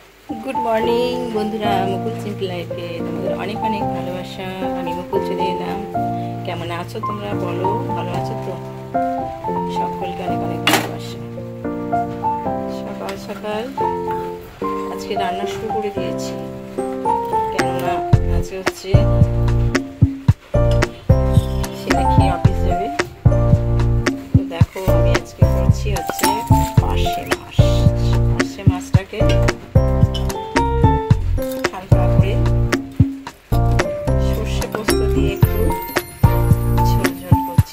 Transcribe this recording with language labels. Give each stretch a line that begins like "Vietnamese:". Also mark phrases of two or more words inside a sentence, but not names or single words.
English: Good morning
Bangla: বন্ধুরা মুকুল সিম্পল লাইফে তোমাদের অনেক অনেক ভালোবাসা। আমি মুকুল চলে এলাম। কেমন আছো তোমরা বলো? ভালো আছো তো? সকলকে অনেক অনেক ভালোবাসা। সকাল সকাল আজকে রান্না শুরু করে দিয়েছি, কেননা আজকে হচ্ছে ছেলে খেয়ে অফিস যাবে। তো দেখো আমি আজকে করছি হচ্ছে পার্শে মাছটাকে হালকা করে সর্ষে পোস্ত দিয়ে একটু ঝোল ঝোল করছি।